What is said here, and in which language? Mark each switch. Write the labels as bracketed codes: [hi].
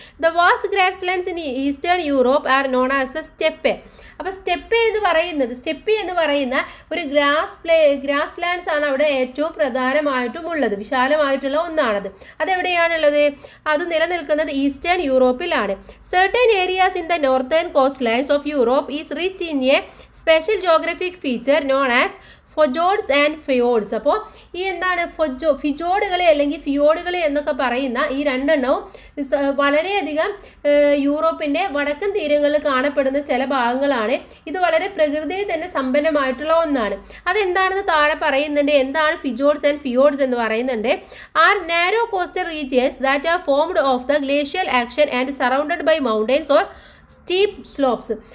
[en] The vast grasslands in eastern Europe are known as the steppe. [ml] അപ്പോൾ steppe എന്ന് പറയുന്ന ഒരു ഗ്രാസ് ലാൻഡ്സ് ആണ് അവിടെ ഏറ്റവും പ്രധാനമായിട്ടും ഉള്ളത്, വിശാലമായിട്ടുള്ള ഒന്നാണത്. അതെവിടെയാണുള്ളത്? അത് നിലനിൽക്കുന്നത് eastern യൂറോപ്പിലാണ്. [en] certain areas in the northern coastlines of Europe is rich in a special geographic feature known as fjords and fjords. [ml] അപ്പോൾ ഈ എന്താണ് ഫിജോഡുകളെ അല്ലെങ്കിൽ ഫിയോഡുകളെ എന്നൊക്കെ പറയുന്ന ഈ രണ്ടെണ്ണവും വളരെയധികം യൂറോപ്പിൻ്റെ വടക്കൻ തീരങ്ങളിൽ കാണപ്പെടുന്ന ചില ഭാഗങ്ങളാണ്. ഇത് വളരെ പ്രകൃതിയിൽ തന്നെ സമ്പന്നമായിട്ടുള്ള ഒന്നാണ്. അതെന്താണെന്ന് താഴെ പറയുന്നുണ്ട്. എന്താണ് ഫിജോഡ്സ് ആൻഡ് ഫിയോഡ്സ് എന്ന് പറയുന്നുണ്ട്. [en] Are narrow coastal regions that are formed of the glacial action and surrounded by mountains or steep slopes.